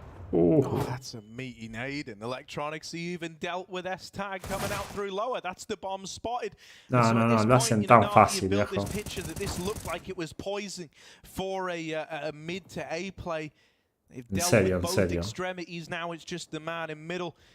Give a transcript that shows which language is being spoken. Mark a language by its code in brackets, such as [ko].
[en] Oh, that's a meaty nade, and Electronics even dealt with S-Tag coming out through lower. That's the bomb spotted. [es] No, lo hacen tan fácil, viejo. [en] This picture that this looked like it was poison for a mid to A play. They've dealt with both extremities. Now it's just the man in middle.